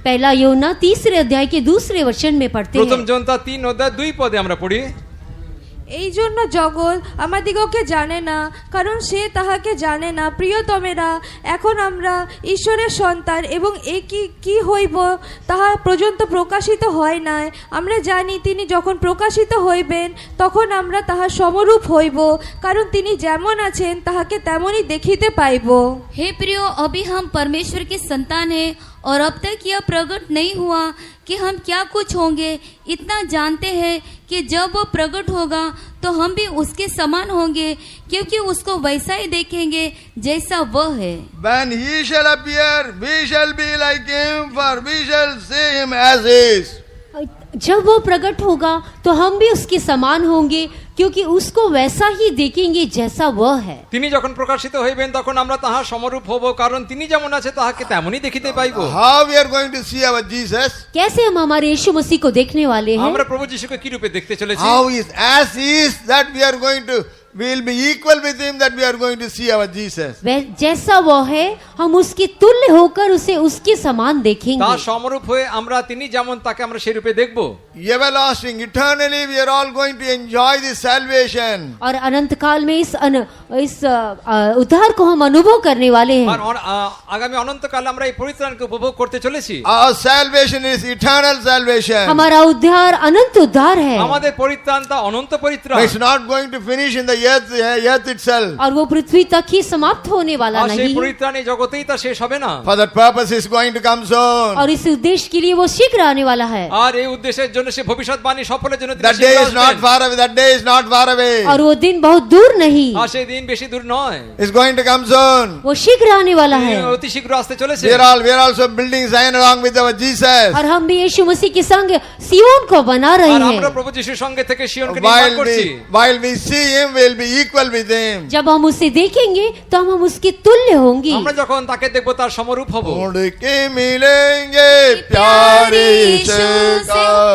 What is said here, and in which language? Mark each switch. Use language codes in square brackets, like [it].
[hi] पहला यूहन्ना 3 अध्याय के 2 वचन में पढ़ते [bn] প্রথম [hi] हैं। [bn] জোনতা 3:2 আমরা পড়ি। এই জন্য জগৎ আমাদিগকে জানে না, কারণ সে তাহাকে জানে না। প্রিয়তমেরা, এখন আমরা ঈশ্বরের সন্তান এবং এ কি হইব তাহা পর্যন্ত প্রকাশিত হয় নাই। আমরা জানি তিনি যখন প্রকাশিত হইবেন তখন আমরা তাহার সমরূপ হইব, কারণ তিনি যেমন আছেন তাহাকে তেমনই দেখিতে পাইব। [hi] हे प्रियो, अभी हम परमेश्वर के संतान हैं और अब तक यह प्रकट नहीं हुआ कि हम क्या कुछ होंगे। इतना जानते हैं कि जब वो प्रकट होगा तो हम भी उसके समान होंगे, क्योंकि उसको वैसा ही देखेंगे जैसा वह है। [en] When he shall appear, we shall be like him, for we shall see him as he is. [hi] जब वो प्रकट होगा तो हम भी उसके समान होंगे, क्योंकि उसको वैसा ही देखेंगे जैसा वह है। [bn] তিনি যখন প্রকাশিত হইবেন তখন আমরা তাহার সমরূপ হব, কারণ তিনি যেমন আছে তাহাকে তেমনই দেখিতে পাইব। [en] How we are going to see our Jesus? [hi] कैसे हम हमारे यीशु मसीह को देखने वाले हैं? [bn] আমরা প্রভু যিশুকে কি রূপে দেখতে চলেছি? [en] How is as he is that we are going to, we will be equal with him, that we are going to see our Jesus. [hi] जैसा वो है हम उसके तुल्य होकर उसे उसके समान [bn] তার [hi] देखेंगे। [bn] সমরূপ হয়ে আমরা তিনি যেমন তাকে আমরা সেই রূপে দেখব। [en] Everlasting, eternally we are all going to enjoy this salvation. [hi] और अनंत काल में इस उद्धार को हम अनुभव करने वाले [bn] আর [hi] हैं। [bn] আগামী অনন্তকালে আমরা এই পরিত্রাণকে উপভোগ করতে চলেছি। [en] Our salvation is eternal salvation. [hi] हमारा उद्धार अनंत उद्धार है [bn] আমাদের পরিত্রাণ তা অনন্ত পরিত্রাণ। [en] It's not going to finish in the earth itself. [hi] और वो पृथ्वी तक ही समाप्त होने वाला [bn] আর সেই [hi] नहीं है। [bn] পরিত্রাণ এই জগতেই তা শেষ হবে না। [en] For that purpose is going to come soon. [hi] और इस उद्देश्य के लिए वो शीघ्र आने वाला है। [bn] আর এই উদ্দেশ্যের জন্য সে ভবিষ্যৎবাণী সফলের জন্য তিনি [en] That day [bn] শীঘ্র [en] is not [bn] আসবেন। [en] far away. That day is not far away. [hi] और वो दिन बहुत दूर नहीं, [bn] আর সেই দিন বেশি দূর নয়। [en] It's going to come soon. [hi] वो शीघ्र आने वाला है। [bn] অতি শীঘ্র আসতে চলেছে। [en] We are also building Zion along with our Jesus. [hi] और हम भी यीशु मसीह के संग सियोन को बना रहे [bn] আর আমরা [hi] हैं। [bn] প্রভু যিশুর সঙ্গে থেকে সিয়নকে নির্মাণ করছি। [en] While we see him, we will be equal with him. [hi] जब हम उसे देखेंगे तो हम उसके तुल्य होंगे। [bn] আমরা যখন তাকে দেখব তার সমরূপ হব। [hi] उड़ के मिलेंगे प्यारे यीशु को,